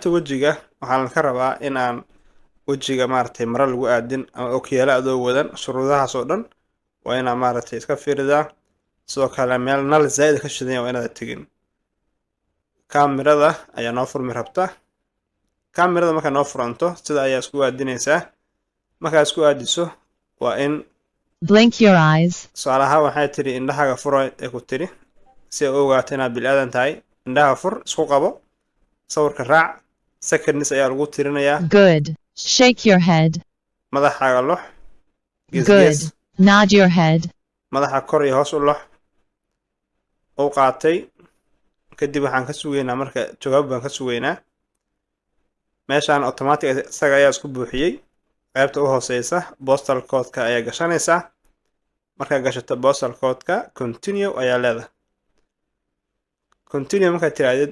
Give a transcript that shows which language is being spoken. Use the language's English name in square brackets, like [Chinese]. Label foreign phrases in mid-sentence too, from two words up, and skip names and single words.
[Somali] wejiga waxaan ka rabaa in aan wejiga maaragtay mara lagu aadin ama ookiyaalo adoo wadan shuruudahaas oo dhan waa inaan maaragtay iska fiiridaa sidoo kale meel nal zaa'id ka shidan waa inaad tegin kamerada ayaa noo furmi rabta kamerada marka noo furanto sida ayaa isku aadinaysaa markaa isku aadiso waa in [English] blink your eyes [Somali] su'aalaha waxay tiri indhahaga furo ee ku tiri si ay u ogaato inaad bilaadan tahay indhaha fur isku qabo sawirka raac seconds ayaa lagu tirinayaa [English] good shake your head [Somali] madaxaaga lox [English] good nod your head [Somali] madaxa kor iyo hoos u lox oo qaatay kadib waxaan ka sugeynaa marka jawaab baan ka sugeynaa meeshaan automatic isaga ayaa isku buuxiyay qaybta u hooseysa [English] postal code-ka [Somali] ayaa gashanaysaa markaa gashato [English] postal code-ka [Somali] continue ayaa leedahay continue markaad tiraadid